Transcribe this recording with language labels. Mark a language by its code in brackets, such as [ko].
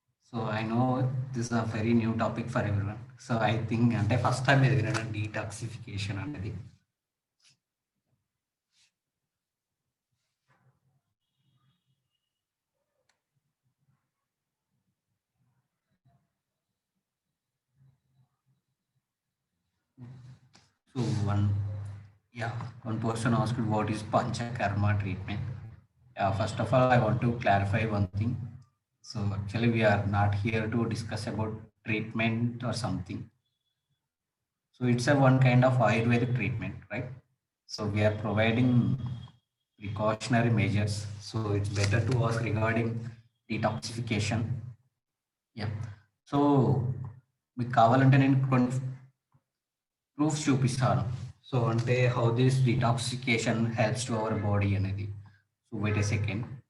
[en] So I know this is a very new topic for everyone. So I think [te] అంటే first time ఎదిగిన [en] Detoxification అనేది. So one person asked what is Panchakarma treatment. First of all, I want to clarify one thing. So actually, we are not here to discuss about treatment or something. So it's a one kind of Ayurvedic treatment, right? So we are providing precautionary measures. So it's better to ask regarding detoxification. Yeah. [te] So మీకు కావాలంటే నేను కొన్ని proofs చూపిస్తాను. [en] So అంటే how this detoxification helps to our body అనేది. So wait a second.